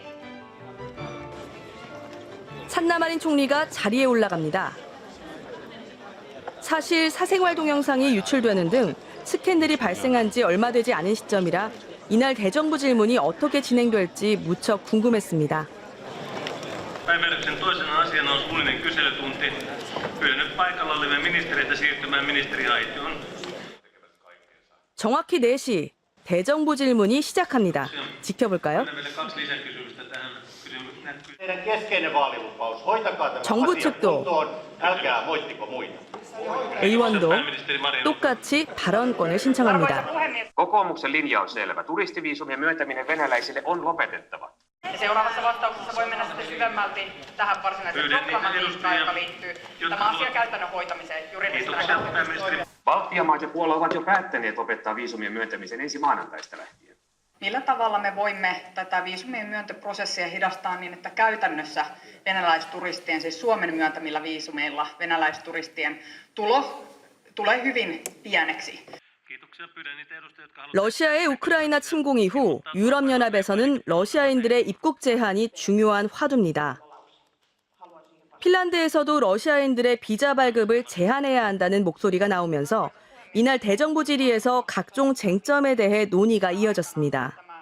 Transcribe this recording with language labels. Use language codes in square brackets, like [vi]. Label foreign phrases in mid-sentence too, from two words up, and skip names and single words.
[ko] 산나마린 총리가 자리에 올라갑니다. 사실 사생활 동영상이 유출되는 등 스캔들이 발생한 지 얼마 되지 않은 시점이라 이날 대정부 질문이 어떻게 진행될지 무척 궁금했습니다. [fi] Päiväjärjestyksen toisena asiana on suullinen kyselytunti. Pyydän nyt paikalla olevia ministereitä siirtymään ministeriaitioon. [ko] 정확히 4시 대정부 질문이 시작합니다. 지켜볼까요? 정부 측도 의원도 똑같이 발언권을 신청합니다. [fi] Kokoomuksen linja on selvä. Turistiviisumien myöntäminen venäläisille on lopetettava. Seuraavassa vastauksessa voi mennä sitten syvemmälti tähän varsinaiseen programmatiikkaan, joka liittyy tämän asian käytännön hoitamiseen juridisena näkökulmasta. Baltian maat ja Puola ovat jo päättäneet lopettaa viisumien myöntämisen ensi maanantaista lähtien. Millä tavalla me voimme tätä viisumien myöntöprosessia hidastaa niin, että käytännössä venäläisturistien, siis Suomen myöntämillä viisumeilla venäläisturistien tulo tulee hyvin pieneksi? [ko] 러시아의 우크라이나 침공 이후 유럽연합에서는 러시아인들의 입국 제한이 중요한 화두입니다. 핀란드에서도 러시아인들의 비자 발급을 제한해야 한다는 목소리가 나오면서 이날 대정부 질의에서 각종 쟁점에 대해 논의가 이어졌습니다.